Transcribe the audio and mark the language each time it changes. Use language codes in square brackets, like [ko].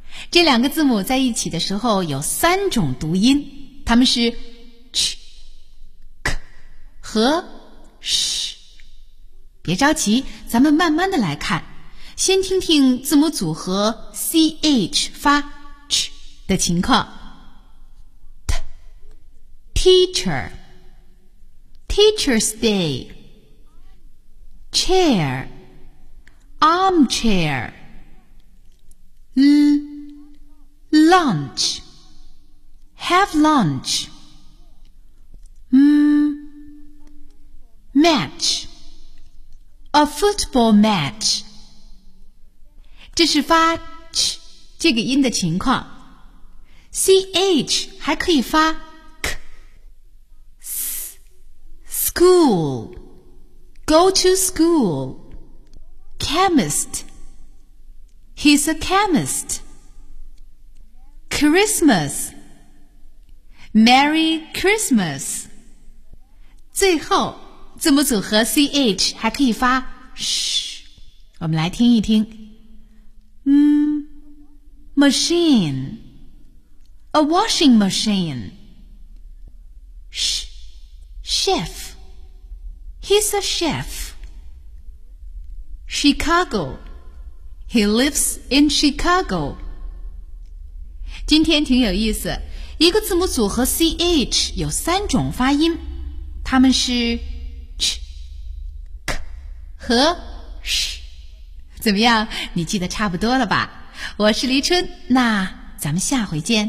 [zh] 这两个字母在一起的时候有三种读音，它们是 ch、k 和 sh。别着急，咱们慢慢的来看，先听听字母组合 ch 发 ch 的情况。 [en] t teacher teacher's day chair armchair lunch, have lunch. Match, a football match. [zh] 这是发 ch 这个音的情况。 [en] CH [zh] 还可以发 [en] k, school, go to school. Chemist, he's a chemist. Christmas, Merry Christmas. [zh] 最后，字母组合 CH 还可以发 sh。我们来听一听。 [en] Machine, a washing machine. Chef, he's a chef. Chicago, he lives in Chicago. [zh] 今天挺有意思，一个字母组合 CH 有三种发音，它们是 CH、K 和 SH。怎么样，你记得差不多了吧？我是黎春，那咱们下回见。